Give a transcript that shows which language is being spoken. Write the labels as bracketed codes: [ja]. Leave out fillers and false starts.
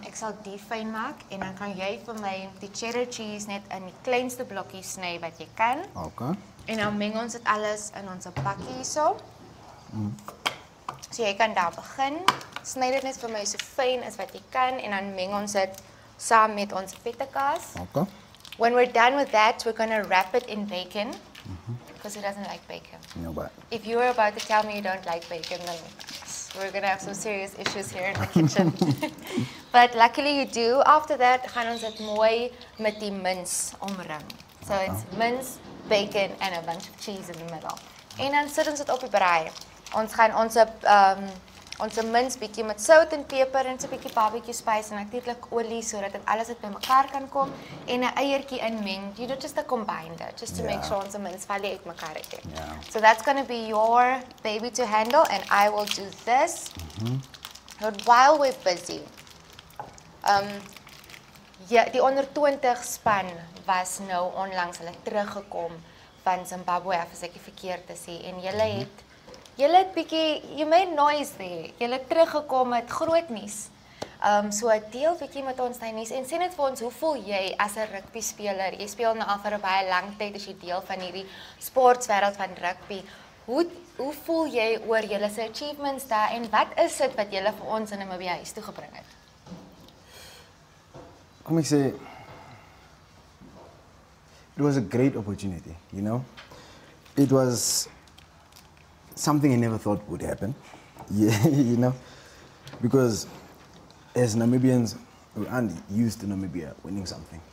[af] Ek sal die fyn maak en dan kan jy vir my die cheddar cheese net in die kleinste blokkies sny wat jy kan. Okay. En dan meng ons dit alles in ons pakkie hierso. So jy kan daar begin. Sny dit net vir my so fyn as wat jy kan en dan meng ons dit saam met ons vette kaas. Okay. [en] When we're done with that, we're going to wrap it in bacon because it doesn't like bacon. No, but If you were about to tell me you don't like bacon, then we're going to have some serious issues here in the kitchen. But luckily you do. After that, [af] gaan ons dit mooi met die mince omring. [en] So it's mince, bacon and a bunch of cheese in the middle. [af] En dan sit ons dit op die braai. Ons gaan ons mince bietjie met sout en peper en so 'n bietjie barbecue spice en natuurlik olie sodat dit alles uit bymekaar kan kom en 'n eiertjie inmeng. [en] You do just to combine that, just to make sure [af] ons mince val uit mekaar uit. [en] So that's going to be your baby to handle and I will do this. But while we're busy, [af] ja, die onder 20 span was nou onlangs hulle teruggekom van Zimbabwe af, as ek nie verkeerd te sê, en julle het bietjie, [en] you made noise there, [af] julle het teruggekom met groot nuus. So deel bietjie met ons daai nuus en sê net vir ons, hoe voel jy as 'n rugby speler? Jy speel nou al vir 'n baie lang tyd, as jy deel van hierdie sportwêreld van rugby. Hoe voel jy oor julle se achievements daar en wat is dit wat julle vir ons in Namibia huis toe gebring het? Kom ek sê, [en] it was a great opportunity, you know. It was something I never thought would happen, yeah, you know, because as Namibians, we aren't used to Namibia winning something.